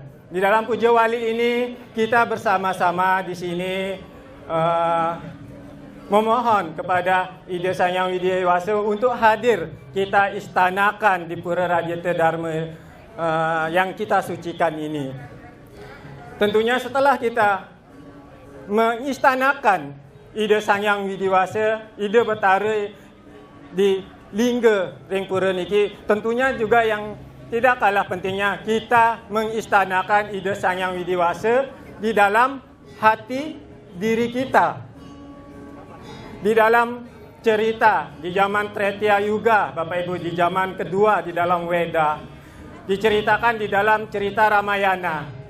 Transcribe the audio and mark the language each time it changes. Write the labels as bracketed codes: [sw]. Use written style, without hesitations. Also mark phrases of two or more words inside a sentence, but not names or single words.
[id] Di dalam puja wali ini kita bersama-sama di sini memohon kepada ide Sang Hyang Widi-Wasa untuk hadir kita istanakan di Pura Raditya Dharma yang kita sucikan ini. Tentunya setelah kita mengistanakan ide Sang Hyang Widi-Wasa, ide Betara di Lingga [ban] ring pura niki, [id] tentunya juga yang tidak kalah pentingnya kita mengistanakan ide Sang Hyang Widi-Wasa di dalam hati diri kita. Di dalam cerita di zaman Tretya Yuga, Bapak Ibu, di zaman kedua di dalam Weda, diceritakan di dalam cerita Ramayana,